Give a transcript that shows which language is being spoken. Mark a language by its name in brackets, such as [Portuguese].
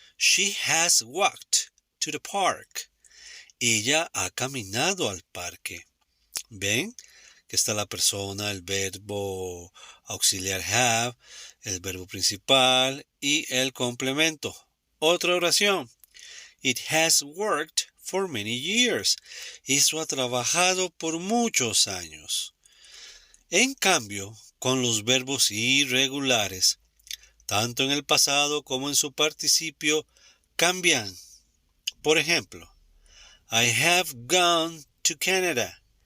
[English] She has walked to the park. [Spanish] Ella ha caminado al parque. ¿Ven? Que está la persona, el verbo auxiliar have, el verbo principal y el complemento. Otra oración. [English] It has worked for many years. [Spanish] Eso ha trabajado por muchos años. En cambio, con los verbos irregulares, tanto en el pasado como en su participio, cambian. Por ejemplo, [English] I have gone to Canada.